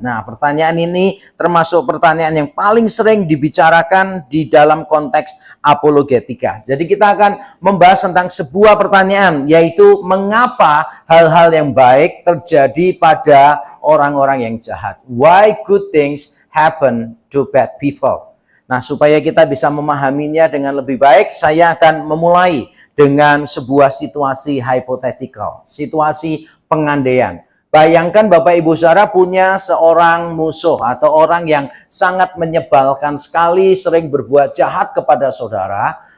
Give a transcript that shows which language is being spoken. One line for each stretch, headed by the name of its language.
Indonesian: Nah, pertanyaan ini termasuk pertanyaan yang paling sering dibicarakan di dalam konteks apologetika. Jadi kita akan membahas tentang sebuah pertanyaan, yaitu mengapa hal-hal yang baik terjadi pada orang-orang yang jahat.
English: Why good things happen to bad people.
Indonesian: Nah, supaya kita bisa memahaminya dengan lebih baik, saya akan memulai dengan sebuah situasi hipotetikal, situasi pengandaian. Bayangkan Bapak Ibu Saudara punya seorang musuh atau orang yang sangat menyebalkan sekali, sering berbuat jahat kepada saudara.